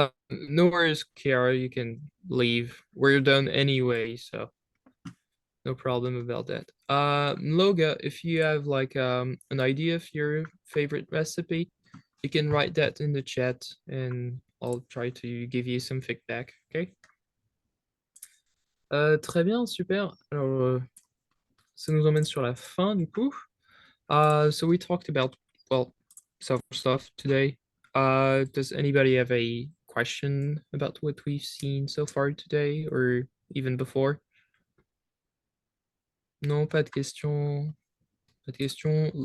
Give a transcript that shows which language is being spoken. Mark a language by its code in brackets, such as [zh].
[en] No worries, Kiara, you can leave. We're done anyway, so no problem about that. Loga, if you have like an idea of your favorite recipe, you can write that in the chat and I'll try to give you some feedback, okay? [fr] Très bien, super. Alors, ça nous emmène sur la fin du coup. [en] So we talked about, well, some stuff today. Does anybody have a question about what we've seen so far today or even before? [fr] Non, pas de questions. Pas de question.